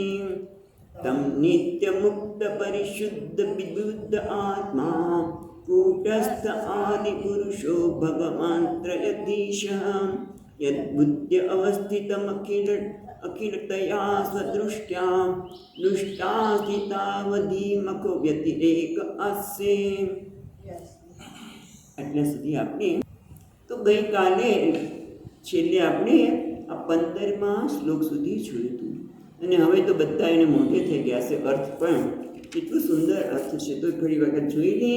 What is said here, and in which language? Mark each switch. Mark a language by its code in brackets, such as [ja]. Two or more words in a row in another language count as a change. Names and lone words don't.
[sa] तं नित्यमुक्तपरिशुद्धविबुद्ध आत्मा कूटस्थ आदिपुरुषो भगवान् त्रयधीशः. यद्बुद्ध्य अवस्थितमखिलतया स्वदृष्ट्या दृष्टास्थितावधीमको व्यतिरेक अस्य. [gu] આટલા સુધી આપણે તો ગઈકાલે છેલ્લે આપણે આ 15મા શ્લોક સુધી જોયું હતું અને હવે તો બધા એને મોઢે થઈ ગયા છે. અર્થ પણ કેટલું સુંદર અર્થ છે તો ફરી વખત જોઈ લઈએ.